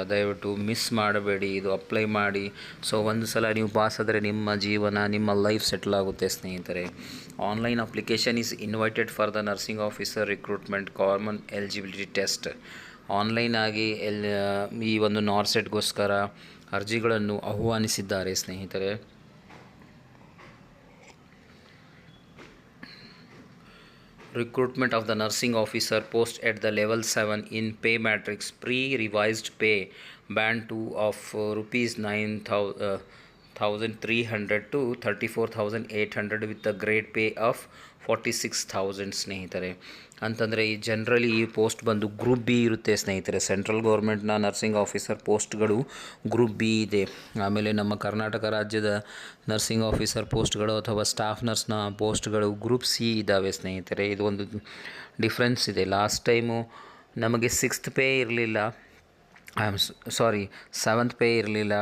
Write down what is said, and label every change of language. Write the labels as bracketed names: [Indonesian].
[Kannada] ದಯವಿಟ್ಟು ಮಿಸ್ ಮಾಡಬೇಡಿ, ಇದು ಅಪ್ಲೈ ಮಾಡಿ. ಸೊ ಒಂದು ಸಲ ನೀವು ಪಾಸ್ ಆದರೆ ನಿಮ್ಮ ಜೀವನ, ನಿಮ್ಮ ಲೈಫ್ ಸೆಟ್ಲ್ ಆಗುತ್ತೆ ಸ್ನೇಹಿತರೆ. [English] Online application is invited for the nursing officer recruitment common eligibility test. [Kannada] Online ಆಗಿ ಈ ಒಂದು ನಾರ್ಸೆಟ್ಗೋಸ್ಕರ ಅರ್ಜಿಗಳನ್ನು ಆಹ್ವಾನಿಸಿದ್ದಾರೆ ಸ್ನೇಹಿತರೆ. [English] Recruitment of the nursing officer post at the level 7 in pay matrix pre-revised pay band 2 of rupees 9,300 to 34,800 with the grade pay of 46,000 ಸ್ನೇಹಿತರೆ. [Kannada] ಅಂತಂದರೆ ಈ generally ಈ post ಬಂದು ಗ್ರೂಪ್ ಬಿ ಇರುತ್ತೆ ಸ್ನೇಹಿತರೆ. ಸೆಂಟ್ರಲ್ ಗೌರ್ಮೆಂಟ್ನ ನರ್ಸಿಂಗ್ ಆಫೀಸರ್ ಪೋಸ್ಟ್ಗಳು ಗ್ರೂಪ್ ಬಿ ಇದೆ. ಆಮೇಲೆ ನಮ್ಮ ಕರ್ನಾಟಕ ರಾಜ್ಯದ ನರ್ಸಿಂಗ್ ಆಫೀಸರ್ ಪೋಸ್ಟ್ಗಳು ಅಥವಾ ಸ್ಟಾಫ್ ನರ್ಸ್ನ ಪೋಸ್ಟ್ಗಳು ಗ್ರೂಪ್ ಸಿ ಇದ್ದಾವೆ ಸ್ನೇಹಿತರೆ. ಇದು ಒಂದು ಡಿಫ್ರೆನ್ಸ್ ಇದೆ. ಲಾಸ್ಟ್ ಟೈಮು ನಮಗೆ 6th ಪೇ ಇರಲಿಲ್ಲ, ಸಾರಿ 7th ಪೇ ಇರಲಿಲ್ಲ.